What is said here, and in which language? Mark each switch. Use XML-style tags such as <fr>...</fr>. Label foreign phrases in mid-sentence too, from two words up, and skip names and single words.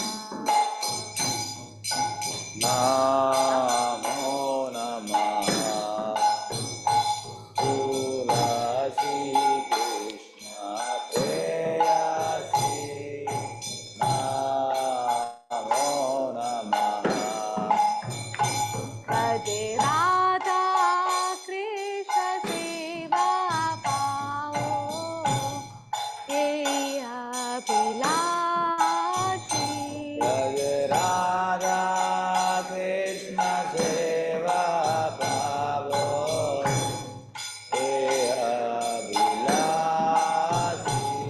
<sa>नमो नमः तुलसी कृष्ण प्रेयसी नमो नमः।</sa> <hi>भजे राधा कृष्ण सेवा पाओ हे अभिलाषी जय राधा कृष्ण सेवा पावो हे अभिलाषी।</hi>